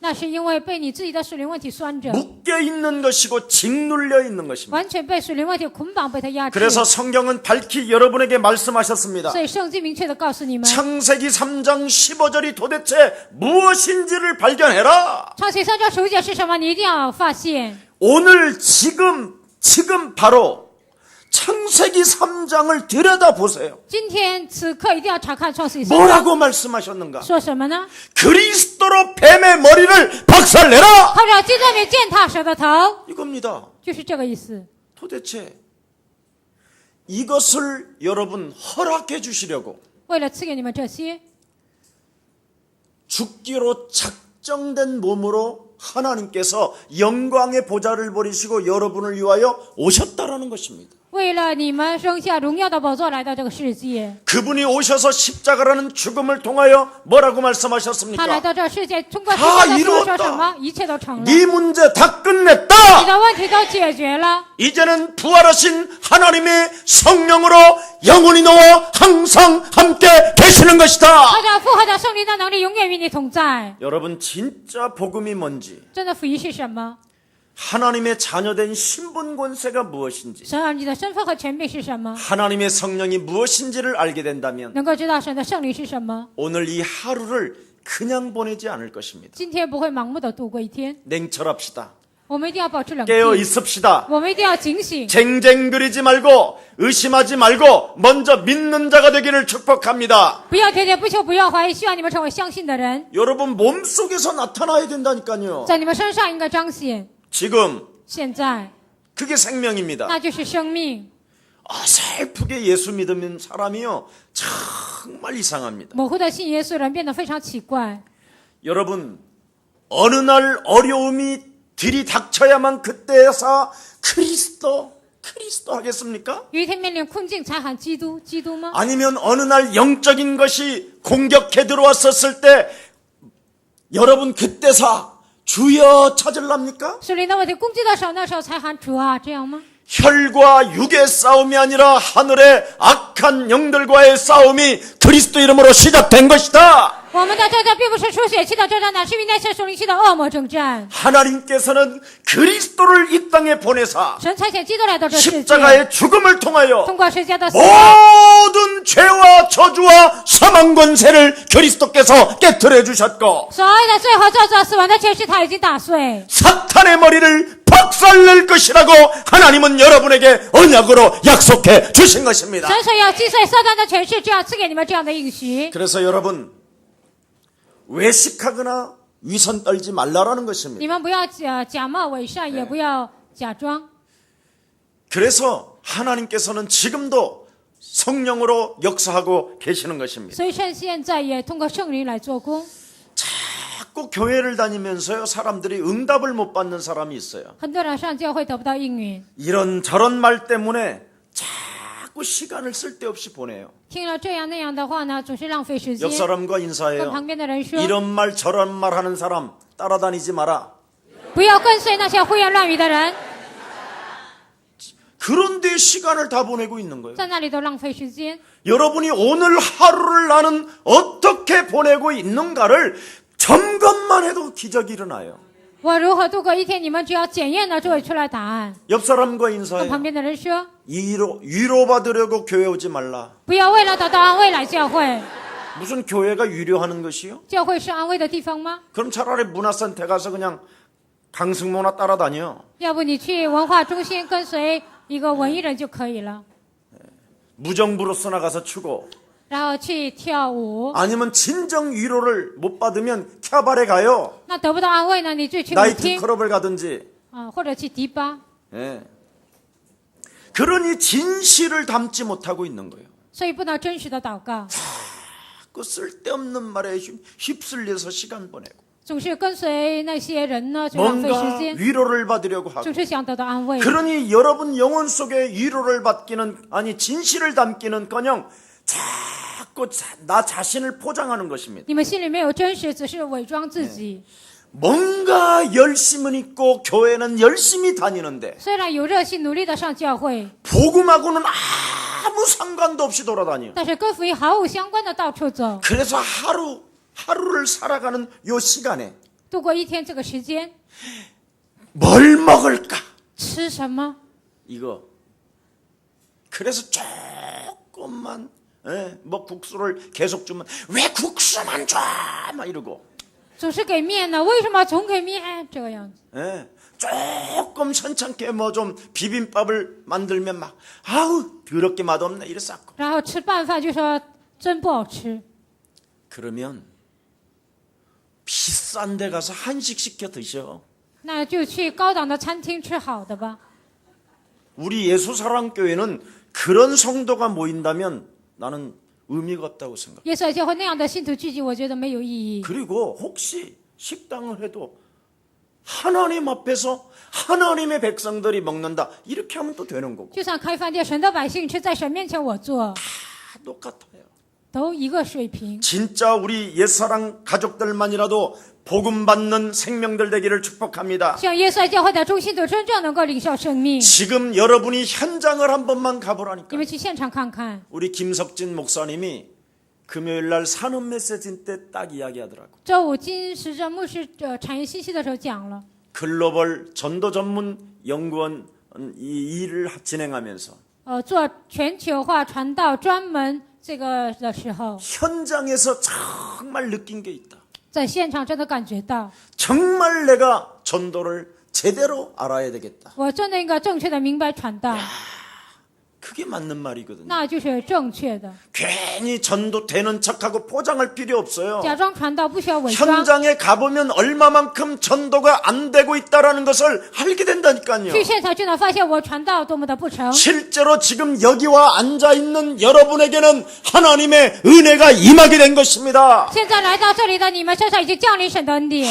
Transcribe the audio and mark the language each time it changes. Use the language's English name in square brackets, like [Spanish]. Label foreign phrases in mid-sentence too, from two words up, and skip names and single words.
[Chinese] 那是因为被你自己的属灵问题拴着， [Korean] 묶여 있는 것이고 짓눌려 있는 것입니다. [Chinese] 完全被属灵问题捆绑，被他压制。 [Korean] 그래서 성경은 밝히 여러분에게 말씀하셨습니다. [Chinese] 所以圣经明确的告诉你们， [Korean] 창세기 3장 15절이 도대체 무엇인지를 발견해라. [Chinese] 创世3章15节是什么？你一定要发现。 [Korean] 오늘 지금 바로 창세기 3장을 들여다보세요. [Chinese] 今天此刻一定要查看创世3章， [Korean] 뭐라고 말씀하셨는가? [Chinese] 说什么呢？ [Korean] 그리스도로 뱀의 머리를 박살내라. [Chinese] 靠着基督里践踏蛇的头， [Korean] 이겁니다. [Chinese] 就是这个意思。 [Korean] 도대체 이것을 여러분 허락해 주시려고 [Chinese] 为了赐给你们这些， [Korean] 죽기로 작정된 몸으로 하나님께서 영광의 보좌를 버리시고 여러분을 위하여 오셨다라는 것입니다. [Chinese] 为了你们生下荣耀的宝座来到这个世界， [Korean] 그분이 오셔서 십자가라는 죽음을 통하여 뭐라고 [Chinese] 他来 [Korean] 말씀하셨습니까? [Chinese] 到这世界，通过十他字架说 [Korean] 이루었다 [Chinese] 什么？一切都成了， [Korean] 네 문제 다 [Chinese] 你 [Korean] 끝냈다. [Chinese] 的问题都解决了。 [Korean] 이제는 부활하신 하나님의 성령으로 영원히 너와 항상 함께 계시는 것이다. [Chinese] 靠着复活的圣灵的能力，永远与你同在。 [Korean] 여러분 진짜 복음이 뭔지, [Chinese] 真的福音是什么？ [Korean] 하나님의 자녀된 신분 권세가 무엇인지, [Chinese] 神儿女的身份和权柄是什么？ [Korean] 하나님의 성령이 무엇인지를 알게 된다면 [Chinese] 能够知道神的圣灵是什么？ [Korean] 오늘 이 하루를 그냥 보내지 않을 것입니다. [Chinese] 今天不会盲目的度过一天， [Korean] 냉철합시다. [Chinese] 我们一定要保持冷 [Korean] 깨어 [Chinese] 静， [Korean] 있읍시다. [Chinese] 我们一定要警醒， [Korean] 쟁쟁그리지 말고 의심하지 말고 먼저 믿는 자가 되기를 축복합니다. [Chinese] 不要喋喋不休，不要怀疑，希望你们成为相信的人， [Korean] 여러분 몸속에서 나타나야 된다니까요. [Chinese] 在你们身上应该彰显。 [Korean] 지금 [Chinese] 现在， [Korean] 그게 생명입니다. [Chinese] 那就是生命。 [Korean] 어설프게 예수 믿으면 사람이요 정말 이상합니다. [Chinese] 模糊的信耶稣人变得非常奇怪。 [Korean] 여러분 어느 날 어려움이 들이닥쳐야만 그때서 그리스도 하겠습니까? [Chinese] 有一天面临困境才喊基督，基督吗？ [Korean] 아니면 어느 날 영적인 것이 공격해 들어왔었을 때 여러분 그때서 주여 찾을랍니까? [Chinese] 属灵的问题攻击的时候，那时候才喊主啊，这样吗？ [Korean] 혈과 육의 싸움이 아니라 하늘의 악한 영들과의 싸움이 그리스도 이름으로 시작된 것이다. [Chinese] 我们的征战并不是出血气的征战，乃是与那些属灵气的恶魔征战。 [Korean] 하나님께서는 그리스도를 이 땅에 보내사 [Chinese] 神差遣基督来到这世界， [Korean] 십자가의 죽음을 통하여 [Chinese] 通过十字架的死， [Korean] 모든 죄와 저주와 사망 권세를 그리스도께서 깨뜨려 주셨고 [Chinese] 所有的罪和咒诅、死亡的权势，他已经打碎。 [Korean] 사탄의 머리를 박살낼 것이라고 하나님은 여러분에게 언약으로 약속해 주신 것입니다. [Chinese] 神说要击碎撒旦的权势，这样赐给你们这样的应许。 [Korean] 그래서 여러분 외식하거나 위선 떨지 말라라는 것입니다. [Chinese] 你们不要假冒伪善，也不要假装。 [Korean] 그래서 하나님께서는 지금도 성령으로 역사하고 계시는 것입니다. [Chinese] 所以趁现在也通过圣灵来做工。 [Korean] 자꾸 교회를 다니면서요 사람들이 응답을 못 받는 사람이 있어요. [Chinese] 很多人上教会得不到应允， [Korean] 이런저런 말 때문에 자꾸 자꾸 시간을 쓸데없이 보내요. [Chinese] 听了这样那样的话呢，总是浪费时间。 [Korean] 옆 사람과 [Chinese] 跟 [Korean] 인사해요. [Chinese] 旁边的人说， [Korean] 이런 말 저런 말 하는 사람 따라다니지 마라. [Chinese] 不要跟随那些胡言乱语的人， [Korean] 그런데 시간을 다 보내고 있는 거예요. [Chinese] 在那里都浪费时间。 [Korean] 여러분이 오늘 하루를 나는 어떻게 보내고 있는가를 점검만 해도 기적이 일어나요. [Chinese] 我如何度过一天？你们只要检验了就会出来答案。 [Korean] 옆 사람과 [Chinese] 跟 [Korean] 인사해요. [Chinese] 旁边的人说， [Korean] 위로받으려고 교회 오지 말라. [Chinese] 不要为了得到安慰来教会。 [Korean] 무슨 교회가 위로하는 것이요? [Chinese] 教会是安慰的地方吗？ [Korean] 그럼 차라리 문화센터 가서 그냥 강승모나 따라다녀. [Chinese] 要不你去文化中心跟随一个文艺人就可以了， [Korean] 무정부로서나 가서 추고. [Chinese] 然后去跳舞。 [Korean] 아니면 진정 위로를 못 받으면 캬바레 가요. [Chinese] 那得不到安慰呢，你就去舞 [Korean] 나이트 [Chinese] 厅 [Korean] 클럽을 가든지. [Chinese] 啊，或者去迪吧。 [Korean] 예. 그러니 진실을 담지 못하고 있는 거예요. [Chinese] 所以不能真实的祷告， [Korean] 그 쓸데없는 말에 휩쓸려서 시간 보내고 [Chinese] 总是跟随那些人呢，就浪费 [Korean] 뭔가 [Chinese] 时间， [Korean] 위로를 받으려고 하고 [Chinese] 总是想得到安慰。 [Korean] 그러니 여러분 영혼 속에 위로를 받기는 아니 진실을 담기는커녕 자꾸 나 자신을 포장하는 것입니다. [Chinese] 你们心里没有真实，只是伪装自己。 [Korean] 뭔가 열심은 있고 교회는 열심히 다니는데 [Chinese] 虽然有热心努力的上教会， [Korean] 복음하고는 아무 상관도 없이 돌아다녀. [Chinese] 但是跟福音毫无相关的到处走， [Korean] 그래서 하루를 살아가는 요 시간에 [Chinese] 度过一天这个时间， [Korean] 뭘 먹을까? [Chinese] 吃什么？ [Korean] 이거. 그래서 조금만 뭐 국수를 계속 주면 왜 국수만 줘? 막 이러고 [Chinese] 总是给面呢？为什么总给面？这个样子。 [Korean] 조금 선창게 뭐 좀 비빔밥을 만들면 막 아우 더럽게 맛없네 이래 쌓고 [Chinese] 然后吃拌饭就说真不好吃， [Korean] 그러면 비싼 데 가서 한식 시켜 드셔. [Chinese] 那就去高档的餐厅吃好的吧。 [Korean] 우리 예수사랑교회는 그런 성도가 모인다면 나는 의미가 없다고 생각해. [Chinese] 耶稣爱教会那样的信徒聚集，我觉得没有意义。 [Korean] 그리고 혹시 식당을 해도 하나님 앞에서 하나님의 백성들이 먹는다 이렇게 하면 또 되는 거고 [Chinese] 就算开饭店，神的百姓吃，在神面前我做， [Korean] 다 똑같아요. [Chinese] 都一个水平。 [Korean] 진짜 우리 옛사랑 가족들만이라도 복음 받는 생명들 되기를 축복합니다. [Chinese] 像耶稣爱教会的中信徒真正能够领受生命。 [Korean] 지금 여러분이 현장을 한 번만 가보라니까. [Chinese] 你们去现场看看， [Korean] 우리 김석진 목사님이 금요일 날 산업 메시지 때 딱 이야기하더라고. [Chinese] 周五金时政牧师产业信息的时候讲了， [Korean] 글로벌 전도 전문 연구원 이 일을 진행하면서 [Chinese] 做全球化传道专门这个的时候， [Korean] 현장에서 정말 느낀 게 있다. [Chinese] 在现场真的感觉到， [Korean] 정말 내가 전도를 제대로 알아야 되겠다. [Chinese] 我真的应该正确的明白传道， [Korean] 그게 맞는 말이거든요. [Chinese] 那就是正确的。 [Korean] 괜히 전도 되는 척하고 포장할 필요 없어요. [Chinese] 假装传道不需要伪装， [Korean] 현장에 가보면 얼마만큼 전도가 안 되고 있다는 것을 알게 된다니까요. [Chinese] 去现场就能发现我传道多么的不成。 [Korean] 실제로 지금 여기와 앉아있는 여러분에게는 하나님의 은혜가 임하게 된 것입니다. [Chinese] 现在来到这里的你们身上已经降临神的恩典，